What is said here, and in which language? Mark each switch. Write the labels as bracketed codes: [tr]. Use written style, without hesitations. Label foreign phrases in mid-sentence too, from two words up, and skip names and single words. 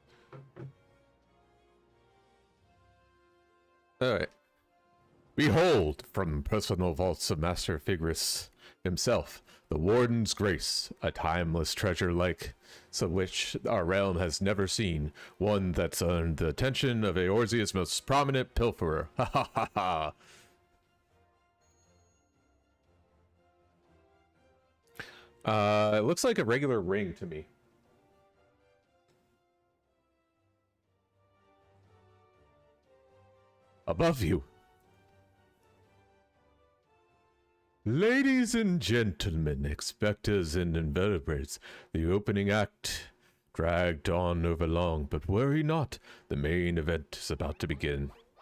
[en] Alright. Behold, from personal vaults of Master Figris himself, the Warden's Grace, a timeless treasure like so which our realm has never seen, one that's earned the attention of Eorzea's most prominent pilferer. Ha ha ha ha! It looks like a regular ring to me. Above you. Ladies and gentlemen, expectors and invertebrates, the opening act dragged on over long, but worry not, the main event is about to begin.